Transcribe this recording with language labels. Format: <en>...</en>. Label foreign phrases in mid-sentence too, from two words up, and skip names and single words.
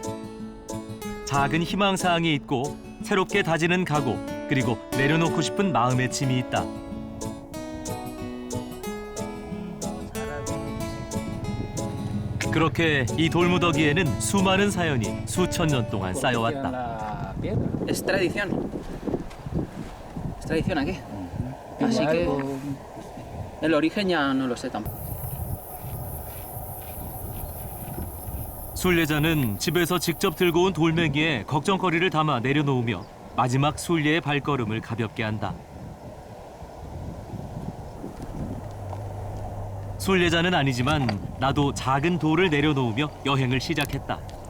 <ko>작은 희망사항이 있고 새롭게 다지는 각오, 그리고 내려놓고 싶은 마음의 짐이 있다. 그렇게 이 돌무더기에는 수많은 사연이 수천 년 동안 쌓여왔다.</ko> <es>Es tradición. Es tradición aquí. Así que el origen ya no lo sé tampoco.</es> <ko>순례자는 집에서 직접 들고 온 돌멩이에 걱정거리를 담아 내려놓으며 마지막 순례의 발걸음을 가볍게 한다. 순례자는 아니지만 나도 작은 돌을 내려놓으며 여행을 시작했다.</ko>